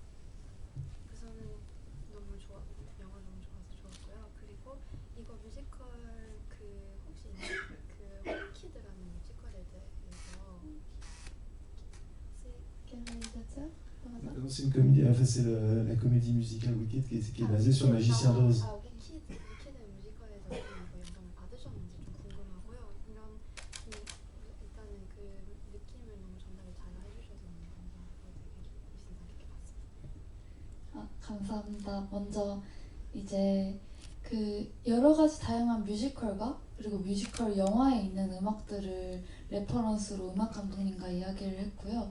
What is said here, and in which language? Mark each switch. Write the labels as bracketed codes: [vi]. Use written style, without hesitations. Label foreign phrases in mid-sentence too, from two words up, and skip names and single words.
[fr] C'est une comédie, enfin c'est la comédie musicale Wicked qui est basée sur Magicien d'Oz. [ko] 감사합니다. 먼저 이제 여러 가지 다양한 뮤지컬과 그리고 뮤지컬 영화에 있는 음악들을 레퍼런스로 음악 감독님과 이야기를 했고요.